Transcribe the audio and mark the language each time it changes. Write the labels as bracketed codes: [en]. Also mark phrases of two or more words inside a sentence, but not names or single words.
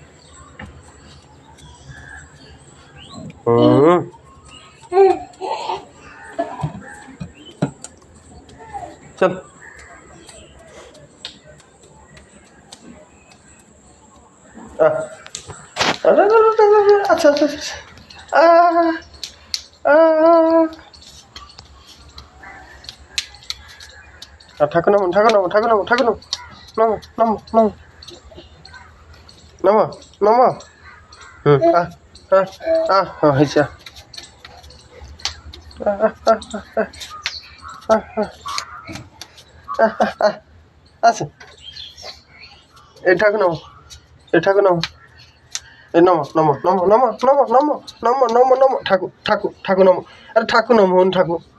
[bn] চল আচ্ছা আচ্ছা ঠাকুর নমো ঠাকুর নমো ঠাকুর নমো ঠাকুর নমো নমো নমো নমো নমো নমো হয়েছে আছে এই ঠাকুর নমো এই ঠাকুর নমো এই নমো নমো নমো নমো নমো নমো নমো নমো নমো ঠাকুর ঠাকুর ঠাকুর নমো আরে ঠাকুর নমো ঠাকুর